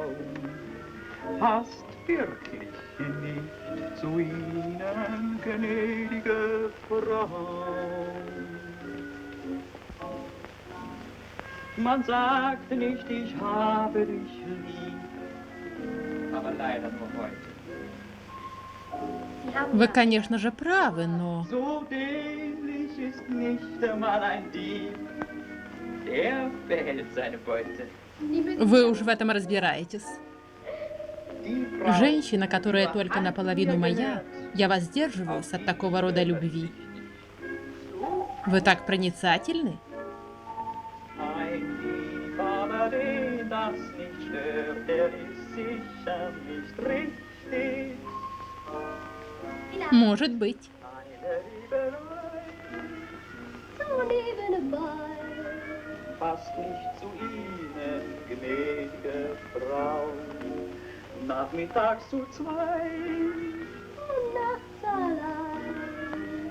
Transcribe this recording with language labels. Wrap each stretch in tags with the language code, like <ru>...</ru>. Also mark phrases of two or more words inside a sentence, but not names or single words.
<de>Passt wirklich nicht zu Ihnen, gnädige Frau. Man sagt nicht, ich habe dich lieb, aber leider nur heute.</de> <ru>Вы, конечно же, правы, но...</ru> <de>So dämlich ist nicht einmal ein Dieb, der behält seine Beute.</de> <ru>Вы уж в этом разбираетесь.</ru> <de>Die Frau,</de> <ru>Женщина, которая только наполовину моя, я воздерживаюсь от такого рода любви. Вы так проницательны?</ru> <de>ein Liebhaber, den das nicht stört, der ist sicher nicht richtig.</de> <ru>Может быть.</ru> <de>Eine Liebelei So nebenbei. passt nicht zu Ihnen, gnädige Frau. Nachmittags zu 2 Und nachts allein.</de>